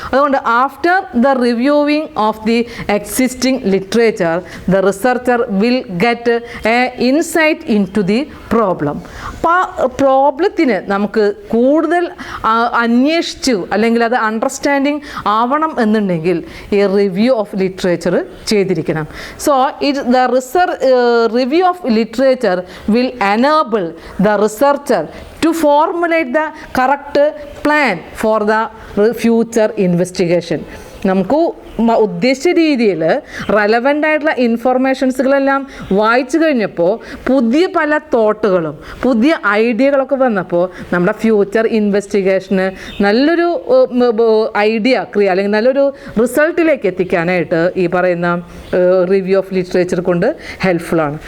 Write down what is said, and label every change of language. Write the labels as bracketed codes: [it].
[ml] അതുകൊണ്ട് [en] After the reviewing of the existing literature the researcher will get a insight in to the problem. [ml] അപ്പോൾ ആ പ്രോബ്ലത്തിന് നമുക്ക് കൂടുതൽ അന്വേഷിച്ചു അല്ലെങ്കിൽ അത് അണ്ടർസ്റ്റാൻഡിങ് ആവണം എന്നുണ്ടെങ്കിൽ ഈ റിവ്യൂ ഓഫ് literature ചെയ്തിരിക്കണം. [en] So the review of literature will enable the researcher to formulate the correct plan for the future investigation. [ml] നമുക്ക് ഉദ്ദേശിച്ച രീതിയിൽ റെലവൻ്റ് ആയിട്ടുള്ള ഇൻഫർമേഷൻസുകളെല്ലാം വായിച്ചു കഴിഞ്ഞപ്പോൾ പുതിയ പല തോട്ടുകളും പുതിയ ഐഡിയകളൊക്കെ വന്നപ്പോൾ നമ്മുടെ ഫ്യൂച്ചർ ഇൻവെസ്റ്റിഗേഷന് നല്ലൊരു ഐഡിയ അല്ലെങ്കിൽ നല്ലൊരു റിസൾട്ടിലേക്ക് എത്തിക്കാനായിട്ട് ഈ പറയുന്ന റിവ്യൂ ഓഫ് ലിറ്ററേച്ചർ കൊണ്ട് ഹെൽപ്ഫുള്ളാണ്.